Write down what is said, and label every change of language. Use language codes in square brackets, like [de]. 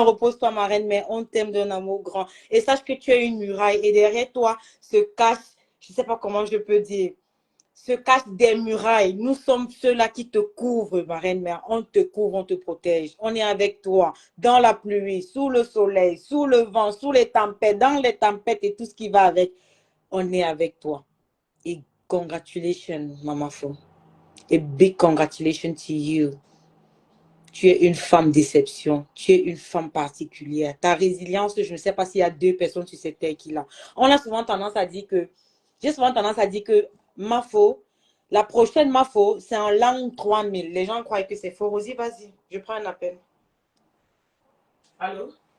[fr] Repose-toi, ma reine, mais on t'aime d'un amour grand. Et sache que tu es une muraille. Et derrière toi se cache, je ne sais pas comment je peux dire. se cachent des murailles. Nous sommes ceux-là qui te couvrent, ma reine-mère. On te couvre, on te protège. On est avec toi, dans la pluie, sous le soleil, sous le vent, sous les tempêtes, dans les tempêtes et tout ce qui va avec. On est avec toi. Et [en] congratulations, [fr] Maman Fo. [en] A big congratulations to you. [fr] Tu es une femme d'exception. Tu es une femme particulière. Ta résilience, je ne sais pas s'il y a 2 personnes sur cette terre qui l'ont. On a souvent tendance à dire que, j'ai souvent tendance à dire que Mafo, la prochaine Mafo, c'est en langue 3000. Les gens croient que c'est faux. Rosie, vas-y, je prends un appel. Allô?